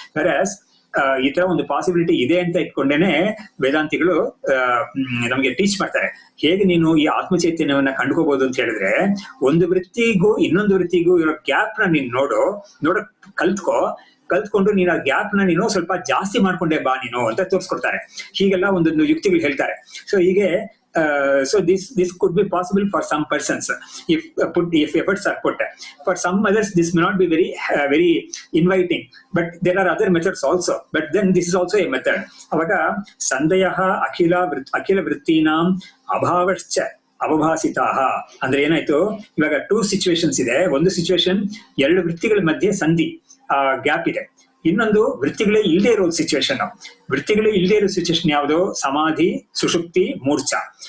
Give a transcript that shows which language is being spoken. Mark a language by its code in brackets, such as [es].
[kn] Virus ಈ ತರ ಒಂದು ಪಾಸಿಬಿಲಿಟಿ ಇದೆ ಅಂತ ಇಟ್ಕೊಂಡೇನೆ ವೇದಾಂತಿಗಳು ನಮ್ಗೆ ಟೀಚ್ ಮಾಡ್ತಾರೆ. ಹೇಗೆ ನೀನು ಈ ಆತ್ಮಚೈತನ್ಯವನ್ನ ಕಂಡುಕೋಬಹುದು ಅಂತ ಹೇಳಿದ್ರೆ, ಒಂದು ವೃತ್ತಿಗೂ ಇನ್ನೊಂದು ವೃತ್ತಿಗೂ ಇರೋ ಗ್ಯಾಪ್ ನ ನೀನ್ ನೋಡಕ್ ಕಲ್ತ್ಕೊಂಡು ನೀನು ಆ ಗ್ಯಾಪ್ ನ ನೀನು ಸ್ವಲ್ಪ ಜಾಸ್ತಿ ಮಾಡ್ಕೊಂಡೆ ಬಾ ನೀನು ಅಂತ ತೋರಿಸ್ಕೊಡ್ತಾರೆ. ಹೀಗೆಲ್ಲ ಒಂದೊಂದು ಯುಕ್ತಿಗಳು ಹೇಳ್ತಾರೆ. ಸೊ ಹೀಗೆ [en] so this could be possible for some persons if efforts are put. For some others this may not be very inviting, but there are other methods also, but then this is also a method. [kn] avaga [sa] sandayah akhila vrittinam abhavascha ಅವಭಾಸಿತಾಹ [kn] ಅಂದ್ರೆ ಏನಾಯ್ತು, ಇವಾಗ 2 situations ಇದೆ. ಒಂದು situation 2 ವೃತ್ತಿಗಳ ಮಧ್ಯೆ ಸಂಧಿ gap ಇದೆ. ಇನ್ನೊಂದು ವೃತ್ತಿಗಳೇ ಇಲ್ಲದೆ ಇರೋ ಸಿಚುವೇಶನ್. ವೃತ್ತಿಗಳೇ ಇಲ್ಲದೆ ಇರೋ ಸಿಚುವೇಶನ್ ಯಾವುದು, ಸಮಾಧಿ, ಸುಷುಪ್ತಿ, ಮೂರ್ಛಾ.